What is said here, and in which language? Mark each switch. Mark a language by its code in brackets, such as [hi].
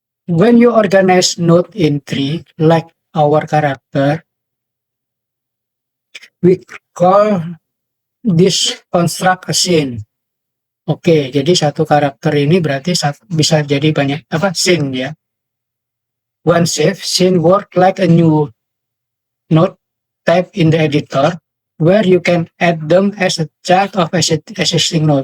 [en] When you organize node in tree, like our character, we call this construct a scene. [id] Oke, jadi satu karakter ini berarti bisa jadi banyak scene ya. [en] One scene work like a new node type in the editor, where you can add them as a child of existing node.